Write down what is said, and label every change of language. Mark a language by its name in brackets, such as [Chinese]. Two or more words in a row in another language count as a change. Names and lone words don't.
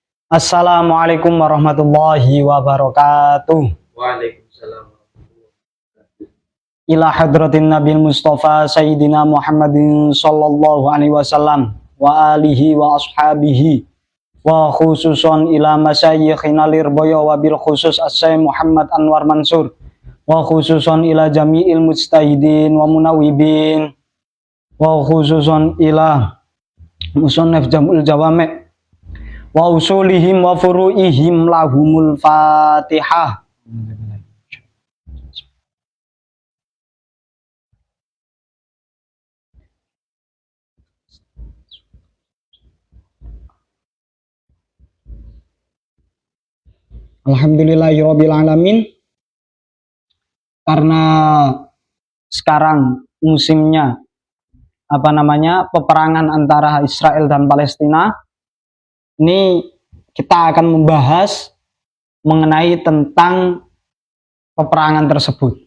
[Arabic] السلام عليكم ورحمة الله وبركاته. Waalaikumsalam. إلى حضرة النبي المصطفى سيدنا محمد صلى الله عليه وسلم وآله وأصحابه وخصوصا إلى مشايخنا ليربويو وبالخصوص الشيخ محمد أنور منصور وخصوصا إلى جميع المجتهدين ومنوبين وخصوصا إلى مصنف جمع الجوامع وأصولهم وفروعهم لهم الفاتحة. الحمد لله رب العالمين. [Indonesian] Karena sekarang musimnya peperangan antara Israel dan Palestina, ini kita akan membahas mengenai tentang peperangan tersebut.